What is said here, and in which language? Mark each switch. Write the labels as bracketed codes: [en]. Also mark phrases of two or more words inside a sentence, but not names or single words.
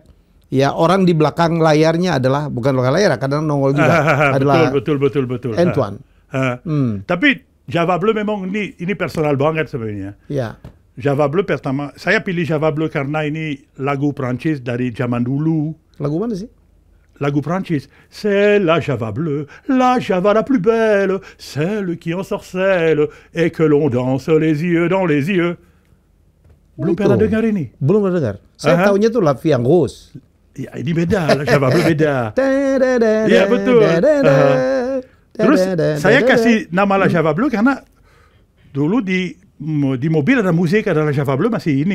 [id] Ya, orang di belakang layarnya adalah, bukan belakang layar, kadang nongol juga. Adalah betul. Antoine. Tapi Java Bleu memang ini personal banget sebenarnya. Ya. Java Bleu pertama, saya pilih Java Bleu karena ini lagu Prancis dari zaman dulu. Lagu mana sih? Lagu Prancis. [fr] C'est la Java Bleu, la Java la plus belle, celle qui ensorcelle et que l'on danse les yeux dans les yeux. [id] Belum pernah dengar ini? Belum pernah dengar. Saya tahunya tuh La Vie en Rose. Ya, ini beda, la Java Bleu beda. Ya, betul. Terus saya kasih nama La Java Bleu karena dulu di mobil ada musik, ada La Java Bleu masih ini.